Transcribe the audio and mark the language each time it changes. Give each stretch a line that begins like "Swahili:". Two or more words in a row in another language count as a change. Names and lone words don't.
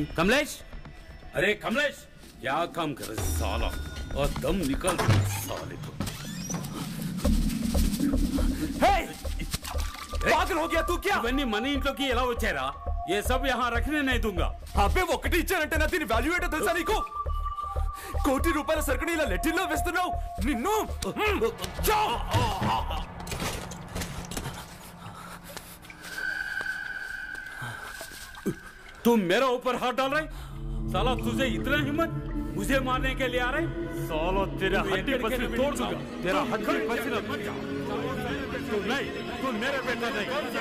Hindi: कमलेश, अरे कमलेश, क्या काम कर रहे साला? और दम निकल साले को। पागल हो गया तू क्या?
Telugu: ఇవన్నీ మనీ ఇంట్లోకి ఎలా వచ్చారా?
Hindi: ये सब यहाँ रखने नहीं दूंगा.
Telugu: అబ్బే ఒకటి ఇచ్చానంటే నా దీని వాల్యూ ఏంటో తెలుసా నీకు? కోటి రూపాయల సరుకుని ఇలా లెట్టిల్లో వేస్తున్నావు. నిన్ను
Hindi: तुम मेरा ऊपर हाथ डाल रहे? साला तुझे इतना हिम्मत मुझे मारने के लिए आ रहे? साला तेरा हड्डी पसीना तोड़ दूंगा. तेरा हड्डी पसीना तू नहीं, तू मेरे बेटा नहीं.